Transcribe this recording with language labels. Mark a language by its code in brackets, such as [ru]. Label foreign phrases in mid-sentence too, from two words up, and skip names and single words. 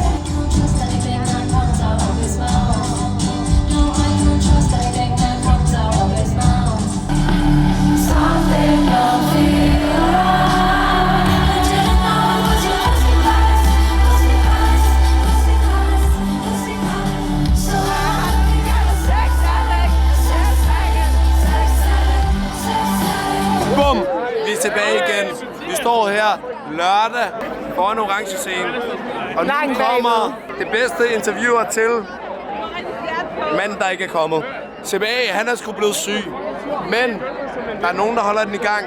[en] Don't trust anything that comes out of his mouth. No, I don't trust anything that comes out of his mouth. Something don't feel right. I didn't know it was your husband, guys. So I got a sex addict. Bum! [da] Vi er tilbage igen. Vi står her lørdag foran orange scene. Og nu kommer det bedste interviewer til manden, der ikke er kommet. CBA, han er sgu blevet syg. Men der er nogen, der holder den i gang.